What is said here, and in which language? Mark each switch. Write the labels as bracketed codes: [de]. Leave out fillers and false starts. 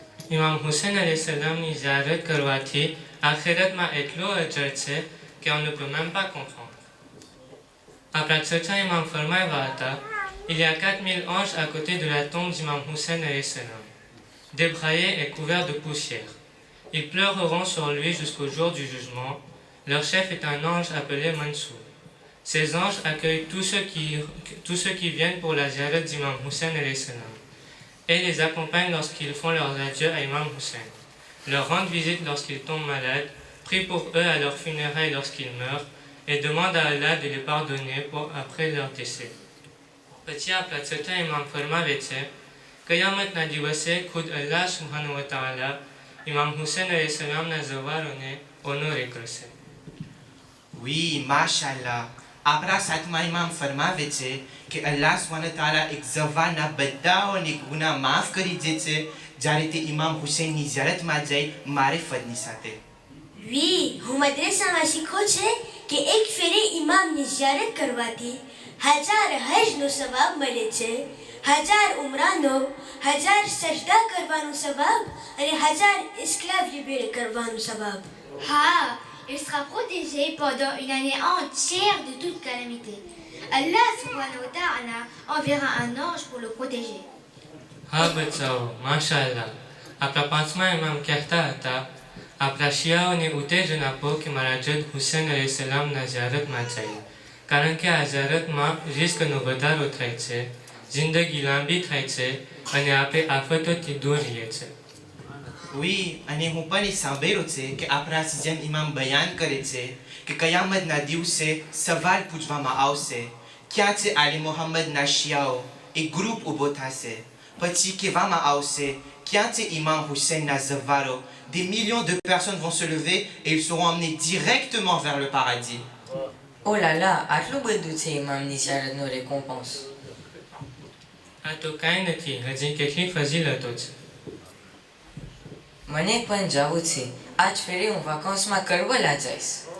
[gu] ઇમામ હુસૈન અલૈહિ સલામની ઝિયારત કરવાથી આખિરતમાં એટલો અજર છે કે [fr] on ne peut même pas comprendre. [gu] આપણા ચચા ઇમામ ફરમાવ્યા હતા, [fr] il y a 4000 anges à côté de la tombe d'Imam Hussein alayhi salam, débraillés et couverts de poussière. Ils pleureront sur lui jusqu'au jour du jugement. Leur chef est un ange appelé Mansour. Ces anges accueillent tous ceux qui viennent pour la ziyarat d'Imam Hussein alayhi salam et les accompagnent lorsqu'ils font leurs adieux à Imam Hussein, leur rendent visite lorsqu'ils tombent malades, prient pour eux à leurs funérailles lorsqu'ils meurent et demandent à Allah de les pardonner après leur décès. [gu] પછી આપણા છઠ્ઠા ઇમામ ફરમાવે છે, કયામતના દિવસે ખુદ અલ્લાહ સુબ્હાનહુ વ તઆલા ઇમામ હુસૈન અલૈહિ સલામના ઝવારોને ઓનોરે કરશે. [fr] Oui, mashallah. [gu] આપણા સાતમા ઇમામ ફરમાવે છે કે અલ્લાહ સુબ્હાનહુ તઆલા એક ઝવારના બધાઓને ગુનાહ માફ કરી દે છે જ્યારે તે ઇમામ હુસૈનની ઝિયારતમાં જાય મારિફતની સાથે. [fr] Oui, [gu] હું મદ્રસામાં શીખો છે કે એક ફેરે ઇમામની ઝિયારત કરવાથી 1000 હજનો સવાબ મળે છે, 1000 ઉમરાનો, 1000 સજદા કરવાનો સવાબ અને 1000 [fr] esclaves libérés [gu] કરવાનો સવાબ. [fr] Ah, il sera protégé pendant une année entière de toute calamité. Allah subhanahu wa ta'ala enverra un ange pour le protéger. [gu] હા બચ્ચાઓ, માશાઅલ્લાહ. આપણા પાંચમા ઇમામ કહેતા હતા, આપણા શિયાઓને ઉત્તેજન આપો કે મારા જદ હુસૈન અલૈહિ સલામના ઝિયારતમાં જાય, કારણ કે આ ઝિયારતમાં રિસ્કનો વધારો થાય છે, જિંદગી લાંબી થાય છે અને આપણે આફતોથી દૂર રહીએ છીએ. Oui, અને હું પણ એ સાંભળ્યું છે કે આપણા સિઝન ઇમામ બયાન કરે છે કે કયામતના દિવસે સવાલ પૂછવામાં આવશે, ક્યાં છે આલી મોહમ્મદના શિયાઓ? એક ગ્રુપ ઊભો થશે. પછી કહેવામાં આવશે, ક્યાં છે ઇમામ હુસૈનના ઝવારો? [fr] Des millions de personnes vont se lever et ils seront emmenés directement vers le paradis. oh là là, [gu] આટલું બધું છે ઇમામની ઝિયારતનો રેકોમ્પન્સ. આ તો કાંઈ નથી, હજી કેટલી ફજીલતો છે. મને પણ જવું છે. આજ ફેરે હું વાકાંસમાં કરબલા જઈશ.